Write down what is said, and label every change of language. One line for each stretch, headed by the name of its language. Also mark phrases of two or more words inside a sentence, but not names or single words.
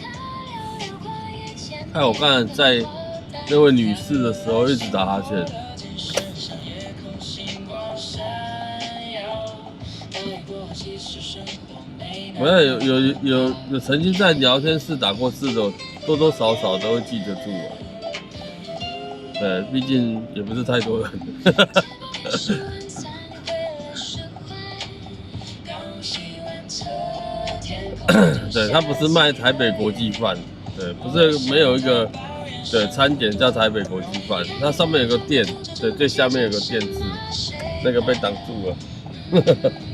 Chinese: 害我剛才在那位女士的時候一直打哈欠。我要有曾經在聊天室打過字的，多多少少都會記得住啊。對，畢竟也不是太多人。對，他不是賣台北國際飯，對，不是沒有一個對餐點叫台北國際飯，它上面有個店，對，最下面有個店字，那個被擋住了。